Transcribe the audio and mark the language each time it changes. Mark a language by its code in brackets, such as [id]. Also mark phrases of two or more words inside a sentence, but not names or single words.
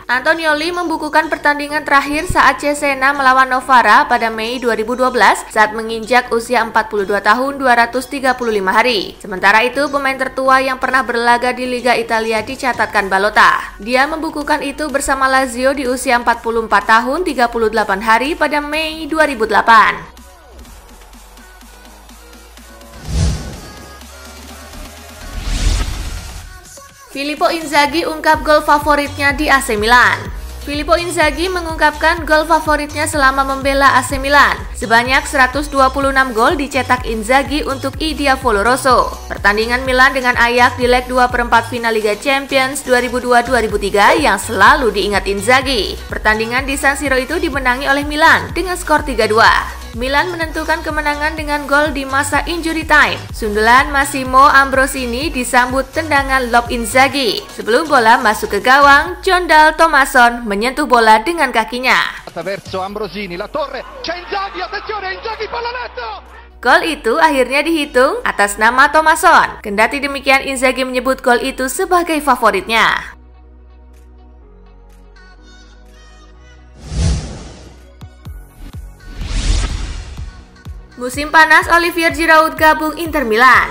[id] Antonioli membukukan pertandingan terakhir saat Cesena melawan Novara pada Mei 2012 saat menginjak usia 42 tahun 235 hari. Sementara itu pemain tertua yang pernah berlaga di Liga Italia dicatatkan Ballotta. Dia membukukan itu bersama Lazio di usia 44 tahun 38 hari pada Mei 2008. Filippo Inzaghi ungkap gol favoritnya di AC Milan. Filippo Inzaghi mengungkapkan gol favoritnya selama membela AC Milan. Sebanyak 126 gol dicetak Inzaghi untuk I Diavolo Rosso. Pertandingan Milan dengan Ajax di leg 2/4 final Liga Champions 2002-2003 yang selalu diingat Inzaghi. Pertandingan di San Siro itu dimenangi oleh Milan dengan skor 3-2. Milan menentukan kemenangan dengan gol di masa [en] injury time. [id] Sundulan Massimo Ambrosini disambut tendangan lob Inzaghi. Sebelum bola masuk ke gawang, Jondal Thomasson menyentuh bola dengan kakinya. [it] Verso Ambrosini, la torre, c'è Inzaghi, attenzione, Inzaghi pallonetto! [id] Gol itu akhirnya dihitung atas nama Thomasson. Kendati demikian, Inzaghi menyebut gol itu sebagai favoritnya. Musim panas, Olivier Giroud gabung Inter Milan.